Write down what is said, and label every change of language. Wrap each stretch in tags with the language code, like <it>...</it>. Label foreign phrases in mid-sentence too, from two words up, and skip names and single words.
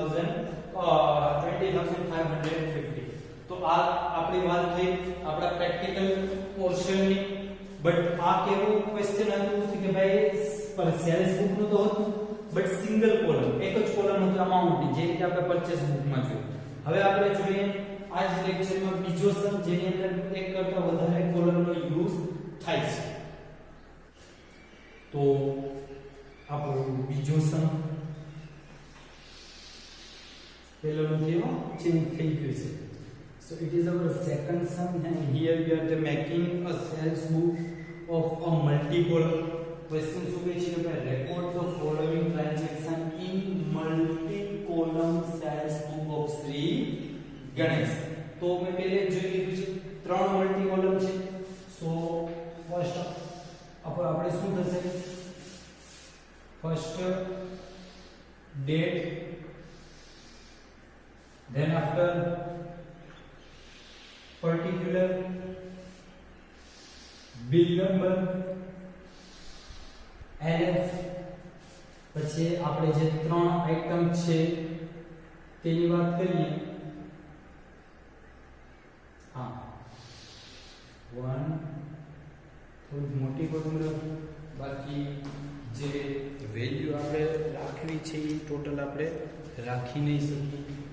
<gu>20,550 તો આ આપણી વાત થઈ આપણા</gu> <en>practical portionની</en> <gu>બટ આ કેવું ક્વેશ્ચન હતું કે ભાઈ પર</gu> <en>sales book</en> <gu>નું તો હતું બટ</gu> <en>single column</en> <gu>એક જ કોલમ હતું અમાઉન્ટ જે રીતે આપણે</gu> <en>purchase book</en> <gu>માં જોયું હવે આપણે જોઈએ આ જ લેક્ચરમાં બીજો સમ જેની અંદર એક કરતા વધારે કોલમનો યુઝ થાય છે. તો આપણો બીજો સમ પેલોનો કેવો ચેન્જ થઈ ગયો છે.</gu> <en>So it is our second sum, and here we are making a sales book of a multi-column. Question</en> <gu>શું કહે છે કે</gu> <en>record the following transaction in multi-column sales book of Sri Ganesh.</en> <gu>તો મેં પહેલે જોઈ લીધું છે ત્રણ</gu> <en>multi column</en> <gu>છે.</gu> <en>so first</en> <gu>આપણે શું થશે,</gu> <en>first date, then after particular, bill number,</en> <gu>LF, પછી આપણે જે ત્રણ આઇટમ છે તેની વાત કરીએ. હા, 1 થોડી મોટી કોલમ, બાકી જે વેલ્યુ આપણે રાખવી છે એ ટોટલ આપણે રાખી નહીં શકીએ.</gu>